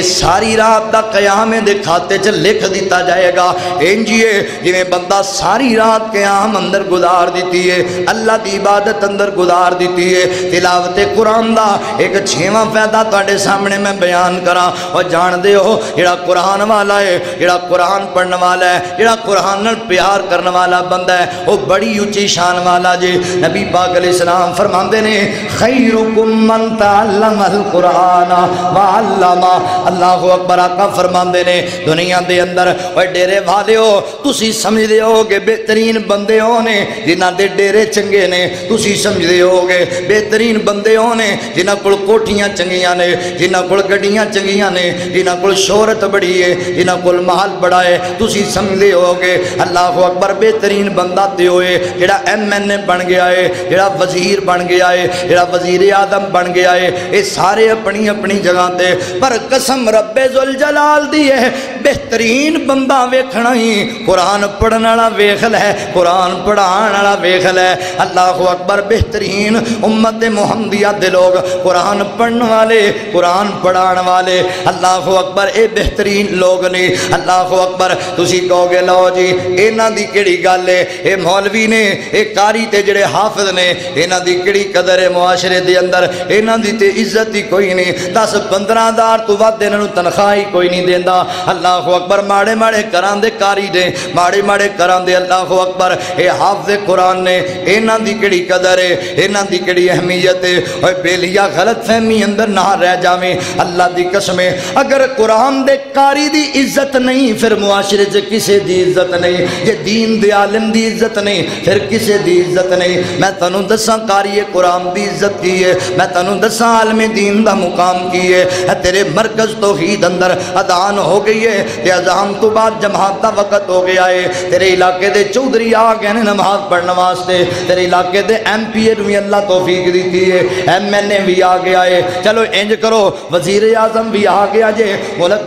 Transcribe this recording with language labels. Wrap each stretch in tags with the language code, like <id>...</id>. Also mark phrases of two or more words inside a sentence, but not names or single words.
<pa>ساری رات دا قیام دے کھاتے چ لکھ دیتا جائے گا انجیے جویں بندہ ساری رات قیام اندر گزار دیتی ہے اللہ دی عبادت اندر گزار دیتی ہے تلاوت قرآن دا ایک 6واں فائدہ تواڈے سامنے میں بیان کراں اور جان دے ہو جڑا قرآن والا ہے جڑا قرآن پڑھن والا ہے جڑا قرآن نال پیار کرن والا بندہ ہے وہ بڑی اونچی شان والا جی نبی پاک علیہ السلام فرما نے خیرکم</pa> <ar>من تعلم القرآن وعلم اللہ اکبر</ar> <pa>آقا فرماندے نے دنیا دے اندر اوے ڈیرے والے ہو تسی سمجھ دے ہو کہ بہترین بندے ہونے جنہاں دے ڈیرے چنگے نے تسی سمجھ دے ہو کہ بہترین بندے ہونے جنہاں کول کوٹھیاں چنگیاں نے جنہاں کول گڈیاں چنگیاں نے جنہاں کول شہرت بڑی ہے جنہاں کول مال بڑا ہے تسی سمجھ دے ہو کہ</pa> <ar>اللہ اکبر</ar> <pa>بہترین بندہ تے ہوئے جڑا MNA بن گیا ہے جڑا وزیر بن گیا ہے جڑا وزیر اعظم بن گیا ہے یہ سارے اپنی اپنی جگہ تے پر قسم رب ذوالجلال دی ہے بہترین بندہ ویکھنا ہی قرآن پڑھن والا ویکھ لے قرآن پڑھان والا ویکھ لے</pa> <ar>اللہ اکبر</ar> <pa>بہترین امت محمدیہ دے لوگ قرآن پڑھن والے قرآن پڑھان والے</pa> <ar>اللہ اکبر</ar> <pa>اے بہترین لوگ نے</pa> <ar>اللہ اکبر</ar> <pa>تسی کہو گے لو جی انہاں دی کیڑی گل ہے اے مولوی نے اے قاری تے جڑے حافظ نے انہاں دی کیڑی قدر ہے معاشرے دے اندر انہاں دی تے عزت ہی کوئی نہیں 10-15 ہزار تو ود انہاں نوں تنخواہ ہی کوئی نہیں دیندا</pa> <ar>اللہ اکبر</ar> <pa>ماڑے ماڑے گھراں دے قاری دے ماڑے ماڑے گھراں دے</pa> <ar>اللہ اکبر</ar> <pa>اے حافظ قرآن نے انہاں دی کیڑی قدر ہے انہاں دی کیڑی اہمیت ہے اوے بیلیا غلط فہمی اندر نہ رہ جاویں اللہ دی قسم اگر قرآن دے قاری دی عزت نہیں پھر معاشرے سے کسے دی عزت نہیں جے دین دے عالم دی عزت نہیں پھر کسے دی عزت نہیں میں تانوں دساں قاری قرآن دی عزت کی ہے میں تانوں دساں عالم دین دا مقام کی ہے تیرے مرکز توحید اندر اذان ہو گئی ہے تے اذان تو بعد جماعت دا وقت ہو گیا ہے تیرے علاقے دے چودھری آ گئے نے نماز پڑھنے واسطے تیرے علاقے دے ایم پی اے بھی اللہ توفیق دیتی ہے ایم این اے بھی آ گیا ہے چلو انج کرو وزیر اعظم بھی آ گیا جے ملک</pa>